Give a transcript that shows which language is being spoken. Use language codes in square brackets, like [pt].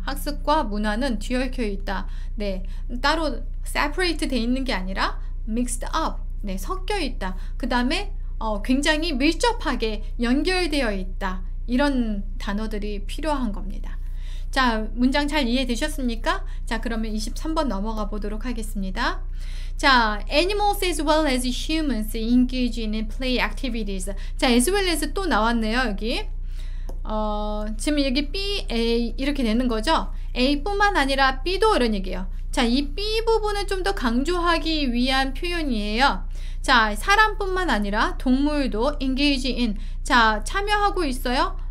[ko] 학습과 문화는 뒤얽혀 있다. 네, 따로 separate 돼 있는 게 아니라 [en] mixed up, [ko] 네, 섞여 있다. 그 다음에 굉장히 밀접하게 연결되어 있다. 이런 단어들이 필요한 겁니다. 자, 문장 잘 이해되셨습니까? 자, 그러면 23번 넘어가 보도록 하겠습니다. [en] 자, animals as well as humans engage in play activities. [ko] 자, as well as 또 나왔네요, 여기. 지금 여기 B, A 이렇게 되는 거죠. A뿐만 아니라 B도 이런 얘기예요. 자, 이 B 부분을 좀 더 강조하기 위한 표현이에요. 자, 사람뿐만 아니라 동물도 [en] engage in, [ko] 자, 참여하고 있어요.